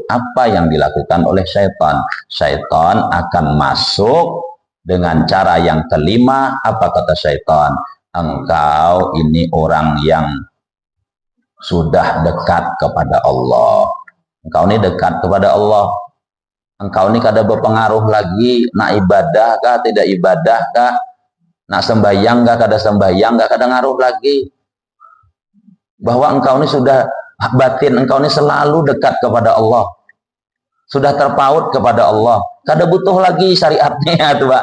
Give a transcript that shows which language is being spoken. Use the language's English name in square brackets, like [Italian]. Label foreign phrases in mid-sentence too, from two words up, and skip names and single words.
[Indonesian] Apa yang dilakukan oleh syaitan? Syaitan akan masuk dengan cara yang kelima. Apa kata syaitan? Engkau ini orang yang sudah dekat kepada Allah. Engkau ini dekat kepada Allah. Engkau ini kada berpengaruh lagi nak ibadah kah, tidak ibadah kah, nak sembahyang kah, kada sembahyang kah, kada ngaruh lagi. Bahwa engkau ini sudah batin, engkau ini selalu dekat kepada Allah. Sudah terpaut kepada Allah. Kada butuh lagi syariatnya tuh Pak.